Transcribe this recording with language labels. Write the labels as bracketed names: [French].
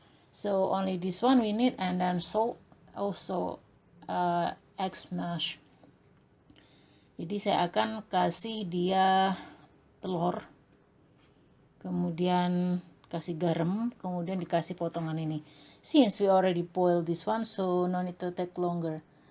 [English] So only this one we need, and then salt, also egg smash. [Indonesian] Jadi saya akan kasih dia telur, kemudian kasih garam, kemudian dikasih potongan ini. [English] Since we already boiled this one, so no need to take longer.